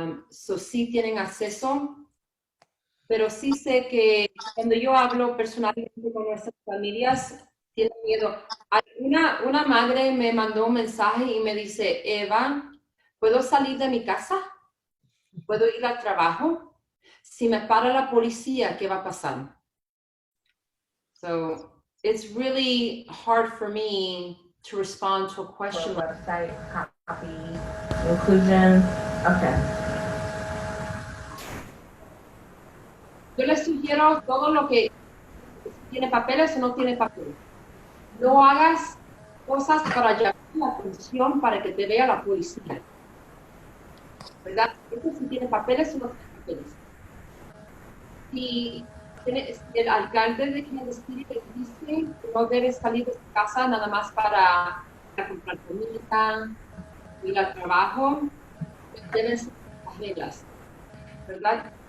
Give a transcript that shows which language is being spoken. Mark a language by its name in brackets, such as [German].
[Spanish] So sí tienen acceso, pero sí sé que cuando yo hablo personalmente con nuestras familias, tienen miedo. Una madre me mandó un mensaje y me dice, Eva, ¿puedo salir de mi casa? ¿Puedo ir al trabajo? Si me para la policía, ¿qué va a pasar? [English] So it's really hard for me to respond to a question. Website, copy, inclusion. Okay. [Spanish] Yo les sugiero todo lo que tiene papeles o no tiene papeles. No hagas cosas para llamar la atención para que te vea la policía. ¿Verdad? Eso sí tiene papeles o no tiene papeles. Si el alcalde de Kansas City les dice que no debes salir de su casa nada más para comprar comida, ir al trabajo, deben ser las reglas, ¿verdad?